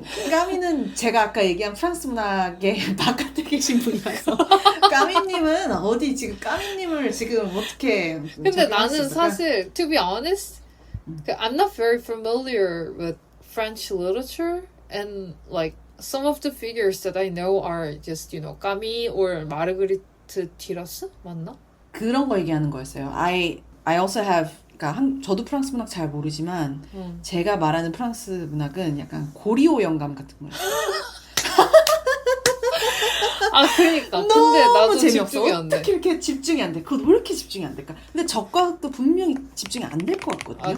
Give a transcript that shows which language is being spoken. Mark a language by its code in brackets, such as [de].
[ko] 까미는 제가 아까 얘기한 프랑스 문학의 바깥에 계신 분이라서 까미님은 어디 지금 까미님을 지금 어떻게 근데 나는 사실 [en] to be honest, I'm not very familiar with French literature, and like some of the figures that I know are just, you know, 까미 or 마르그리트 디라스 [ko] 맞나? 그런 거 얘기하는 거였어요. [en] I also have [ko] 그러니까 저도 프랑스 문학 잘 모르지만 제가 말하는 프랑스 문학은 약간 고리오 영감 같은 거예요. 그러니까. 근데 너무 나도 재미없어. 집중이 안 돼. 어떻게 이렇게 집중이 안 돼? 그거 왜 이렇게 집중이 안 될까? 근데 적과 흑도 분명히 집중이 안 될 것 같거든요.